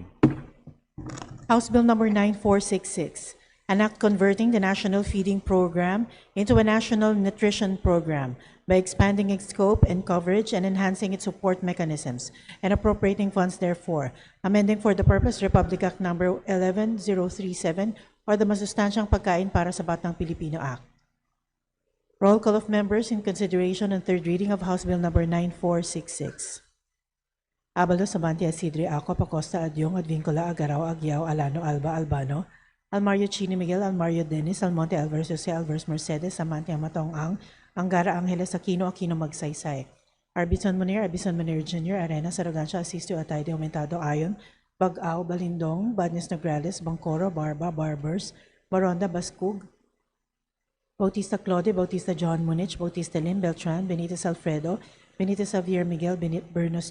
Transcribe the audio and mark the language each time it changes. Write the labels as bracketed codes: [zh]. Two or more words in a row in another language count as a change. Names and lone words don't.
[en] House Bill number 9466, an act converting the National Feeding Program into a National Nutrition Program by expanding its scope and coverage and enhancing its support mechanisms and appropriating funds therefore, amending for the purpose Republic Act number 11037 or the Masustansyang Pagkain para sa Batang Pilipino Act. Roll call of members in consideration on third reading of House Bill number 9466. Abalo Sabante Asidre Aqua Pacosta Adyong Advincula Agaraw Agyao Alano Alba Albano Almario Chini Miguel Almario Dennis Almonte Alvarez Jose Alvarez Mercedes Samante Amatong Angara Angeles Aquino Magsaysay Arbison Munir Jr. Arena Saragancha Asisto Atayde Aumentado Ayon Bagaw Balindong Badnes Nograles Bangkoro Barba Barbers Baronda Bascug Bautista Claude, Bautista John Munich, Bautista Lynn Beltran, Benitez Alfredo, Benitez Javier Miguel, Bernos